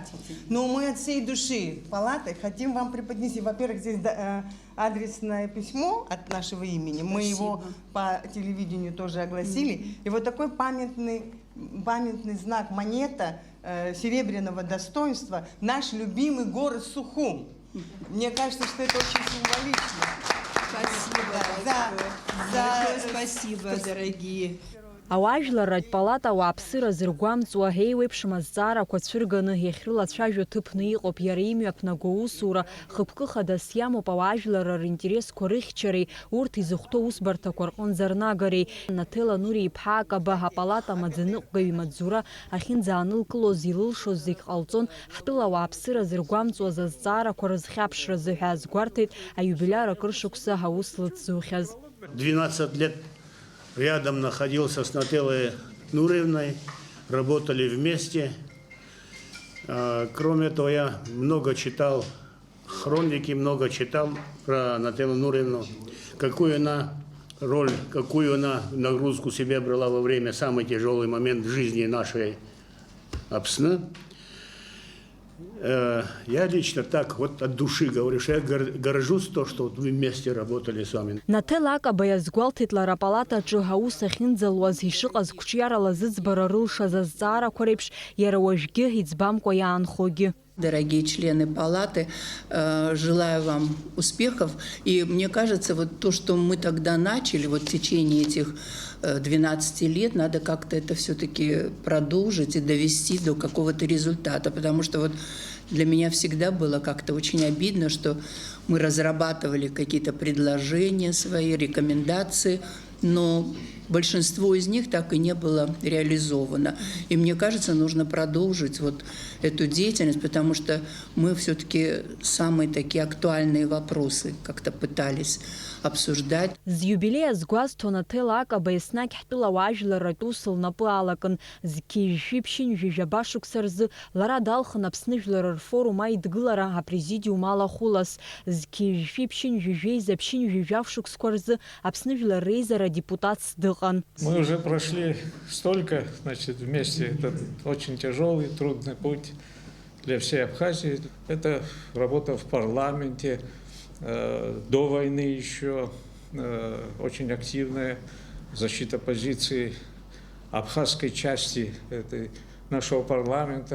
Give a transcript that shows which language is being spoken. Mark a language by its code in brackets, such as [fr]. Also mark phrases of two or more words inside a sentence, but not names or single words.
[ru] Но мы от всей души палаты хотим вам преподнести, во-первых, здесь адресное письмо от нашего имени, мы его по телевидению тоже огласили, и вот такой памятный знак, монета серебряного достоинства, наш любимый город Сухум. Мне кажется, что это очень символично. Спасибо. Спасибо, дорогие. [ab] Ауаажәларатә палата ауааԥсыра зыргәамҵуа еиуеиԥшым азҵаарақәа цәырганы иахьрылацәажәо ҭыԥны иҟоуп, иара имҩаԥнаго усура хықәкы хадас иамоуп ауаажәларра ринтересқәа рыхьчареи, урҭ изыхәҭоу усбарҭақәа рҟынӡа рнагареи. Наҭела Нури-иԥҳа Акаба апалата амаӡаныҟәгаҩ имаҵзура ахьынӡаанылкылоз илылшоз зегь ҟалҵон, ҳтәыла ауааԥсыра зыргәамҵуаз азҵаарақәа рызхьаԥшразы ҳәа азгәарҭеит аиубиляр акыр шықәса ҳаус лыҭзухьаз. [ru] 12 лет рядом находился с Наҭелой Нуриевной, работали вместе. Кроме того, я много читал хроники, много читал про Наҭелу Нуриевну, какую она роль, какую она нагрузку себе брала во время самый тяжелый момент в жизни нашей Аԥсны. Я лично так вот от души говорю, что я горжусь то, что вот вы вместе работали с вами. [ab] Наҭела Акаба иазгәалҭеит лара апалатаҿы ҳаус ахьынӡалуаз ишыҟаз қәҿиарала зыӡбара рылшаз азҵаарақәа реиԥш, иара уажәгьы иӡбамкәа иаанхогьы. [ru] Дорогие члены палаты, желаю вам успехов. И мне кажется, вот то, что мы тогда начали, вот в течение этих 12 лет, надо как-то это все-таки продолжить и довести до какого-то результата. Потому что вот для меня всегда было как-то очень обидно, что мы разрабатывали какие-то предложения свои, рекомендации, но большинство из них так и не было реализовано. И мне кажется, нужно продолжить вот эту деятельность, потому что мы все-таки самые такие актуальные вопросы как-то пытались обсуждать. [ab] З юбилея згәазҭо Наҭела Акаба еснагь ҳтәыла ауаажәларатә ус лнапы алакын, зқьи-жәиԥшьынҩажәи ижәаба шықәса рзы лара далхын Аԥсны Жәлар рфорум аидгылара апрезидиум алахәылас, зқьи-жәиԥшьынҩажәи заԥшьынҩажәи шықәсқәа рзы Аԥсны Жәлар реизара депутатс дыҟан. [ru] Мы уже прошли столько, значит, вместе этот очень тяжелый, трудный путь для всей Абхазии. Это работа в парламенте, до войны еще очень активная защита позиций абхазской части нашего парламента.